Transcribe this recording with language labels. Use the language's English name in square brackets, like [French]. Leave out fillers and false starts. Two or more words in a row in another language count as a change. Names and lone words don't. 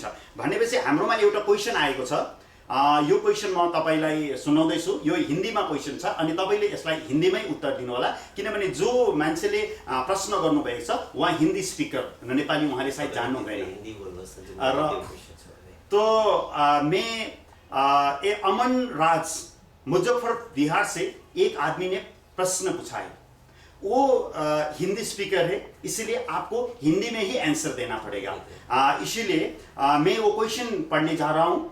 [Nepali] भनेपछि हाम्रोमा एउटा क्वेसन आएको छ। यो क्वेसन म तपाईँलाई सुनाउँदैछु। यो हिन्दीमा क्वेसन छ अनि तपाईँले यसलाई हिन्दीमै उत्तर दिनु होला, किनभने जो मान्छेले प्रश्न गर्नुभएको छ उहाँ हिन्दी स्पिकर, नेपाली उहाँले सायद जान्नु हुँदैन। [Hindi] तो मैं अमन राज मुजफ्फर बिहार से एक आदमी ने प्रश्न पूछा है। वो हिंदी स्पीकर है, इसीलिए आपको हिंदी में ही आंसर देना पड़ेगा। इसीलिए मैं वो क्वेश्चन पढ़ने जा रहा हूँ।